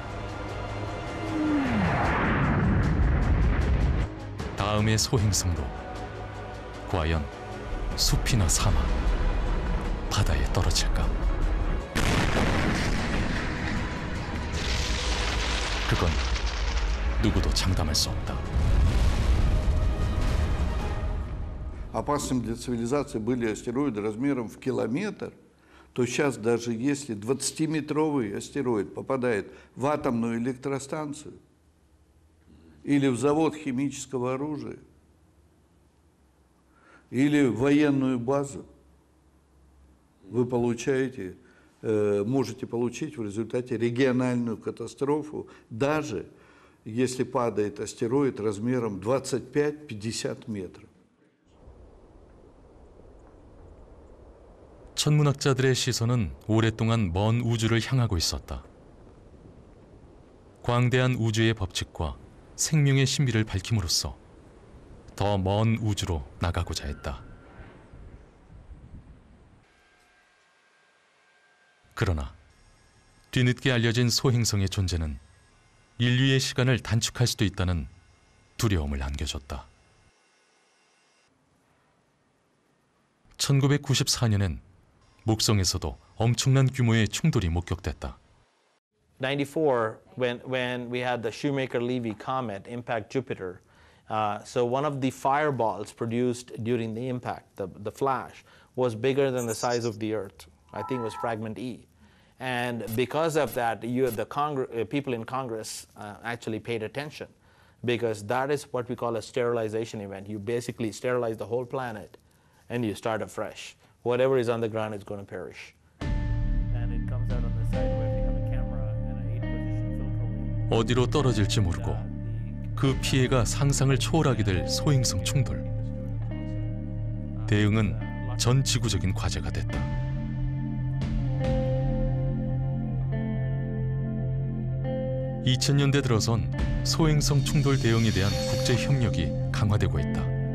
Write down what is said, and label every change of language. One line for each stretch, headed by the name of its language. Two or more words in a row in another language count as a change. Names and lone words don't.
Korean: 다음의 소행성도 과연 숲이나 사막, 바다에 떨어질까? 그건 누구도 장담할 수 없다.
Russian: Опасным для цивилизации были астероиды размером в километр, то сейчас даже если 20-метровый астероид попадает в атомную электростанцию или в завод химического оружия, или в военную базу, вы можете получить в результате региональную катастрофу, даже если падает астероид размером 25-50 метров.
Korean: 천문학자들의 시선은 오랫동안 먼 우주를 향하고 있었다. 광대한 우주의 법칙과 생명의 신비를 밝힘으로써 더 먼 우주로 나가고자 했다. 그러나 뒤늦게 알려진 소행성의 존재는 인류의 시간을 단축할 수도 있다는 두려움을 안겨줬다. 1994년엔 목성에서도 엄청난 규모의 충돌이 목격됐다.
English: 94, when we had the Shoemaker-Levy comet impact Jupiter, so one of the fireballs produced during the impact, the flash, was bigger than the size of the Earth. I think it was fragment E. And because of that, the people in Congress actually paid attention, because that is what we call a sterilization event. You basically sterilize the whole planet and you start afresh. Whatever is on the ground is going to perish. And it comes out on the side where we have a camera and a 8-position filter.
Korean: 어디로 떨어질지 모르고 그 피해가 상상을 초월하게 될 소행성 충돌. 대응은 전 지구적인 과제가 됐다. (2000년대) 들어선 소행성 충돌 대응에 대한 국제 협력이 강화되고 있다.